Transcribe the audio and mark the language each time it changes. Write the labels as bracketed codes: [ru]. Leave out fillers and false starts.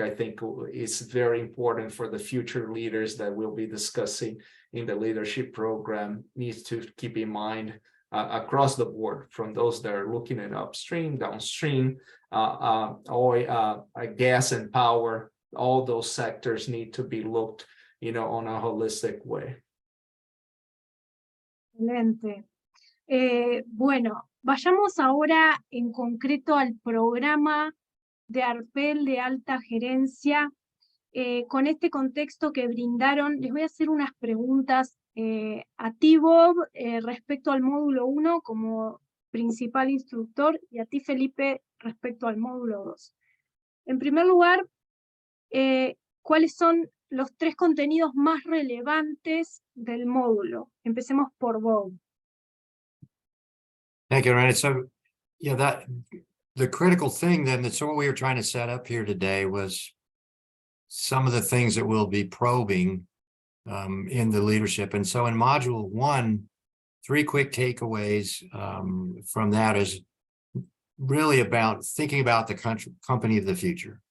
[en] I think it's very important for the future leaders that we'll be discussing in the leadership program needs to keep in mind across the board, from those that are looking at upstream, downstream, oil, gas and power. All those sectors need to be looked, on a holistic way. [es] Excelente. Bueno, vayamos ahora en concreto al programa de Arpel de alta gerencia. Con este contexto que brindaron, les voy a hacer unas preguntas a ti, Bob, respecto al módulo 1 como principal instructor, y a ti, Felipe, respecto al módulo 2. En primer lugar, ¿cuáles son los 3 contenidos más relevantes del módulo? Empecemos por Bob. [en] Thank you, Ryan. So, yeah, the critical thing then, that's what we were trying to set up here today, was some of the things that we'll be probing in the leadership. And so in module 1, 3 quick takeaways from that is really about thinking about the company of the future.